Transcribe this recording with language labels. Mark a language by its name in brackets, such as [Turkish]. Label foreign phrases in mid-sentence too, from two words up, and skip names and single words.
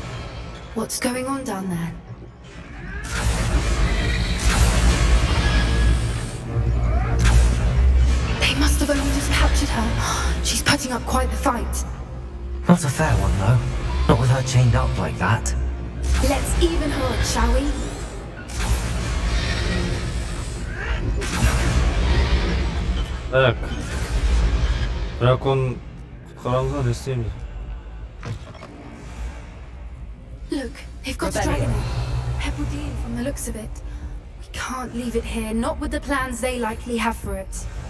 [English] What's going on down there? They must have only just captured her. She's putting up quite the fight. Not a fair one, though. Not with her chained up like that. Let's even her up, shall we? [Kazakh] Так. Дракон құтқарамызға не істейміз? [English] Look, they've got a dragon. Pebbled in from the looks of it. We can't leave it here, not with the plans they likely have for it.